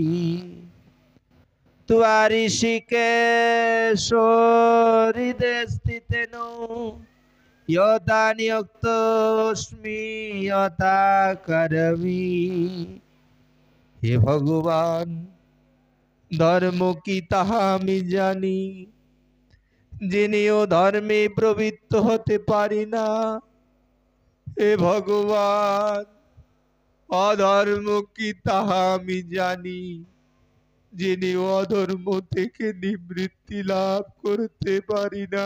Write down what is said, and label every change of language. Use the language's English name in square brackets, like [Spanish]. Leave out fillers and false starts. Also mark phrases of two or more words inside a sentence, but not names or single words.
[Sanskrit] त्वरिषिकेशो हृदये स्थितेनो यथा नियुक्तोऽस्मि यथा करोमि। [Bangla] হে ভগবান, ধর্ম কি তাহা আমি জানি, জেনেও ধর্মে প্রবৃত্ত হতে পারি না। হে ভগবান, অধর্ম কি তাহা আমি জানি, জেনেও অধর্ম থেকে নিবৃত্তি লাভ করতে পারি না।